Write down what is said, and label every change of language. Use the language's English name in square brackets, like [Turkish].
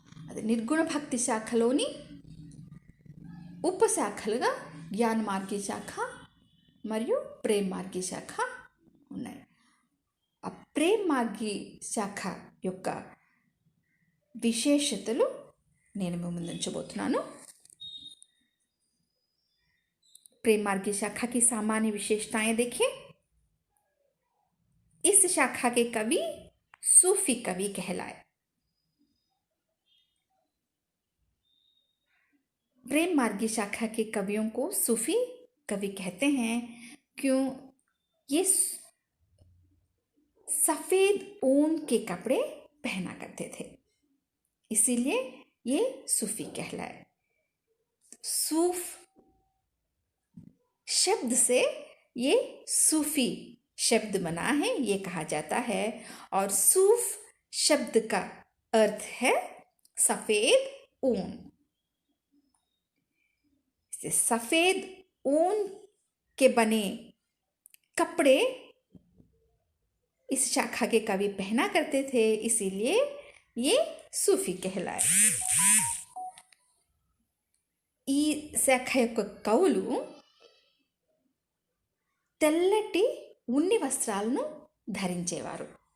[Telugu] అది నిర్గుణ భక్తి శాఖలోని ఉపశాఖలుగా జ్ఞాన మార్గీ శాఖ మరియు ప్రేమ మార్గీ శాఖ ఉన్నాయి. ఆ ప్రేమ మార్గీ శాఖ యొక్క విశేషతలు నేను మీ ముందు ఉంచబోతున్నాను. [Hindi] प्रेम मार्गी शाखा की सामान्य विशेषताएं देखिए. इस शाखा के कवि सूफी कवि कहलाए. प्रेम मार्गी शाखा के कवियों को सूफी कवि कहते हैं क्यों ये सफेद ऊन के कपड़े पहना करते थे, इसीलिए ये सूफी कहलाए. सूफ शब्द से ये सूफी शब्द बना है, ये कहा जाता है. और सूफ शब्द का अर्थ है सफेद ऊन. सफेद ऊन के बने कपड़े इस शाखा के कवि पहना करते थे, इसीलिए ये सूफी कहलाए. [Telugu] ఈ శాఖ యొక్క కవులు తెల్లటి ఉన్ని వస్త్రాలను ధరించేవారు.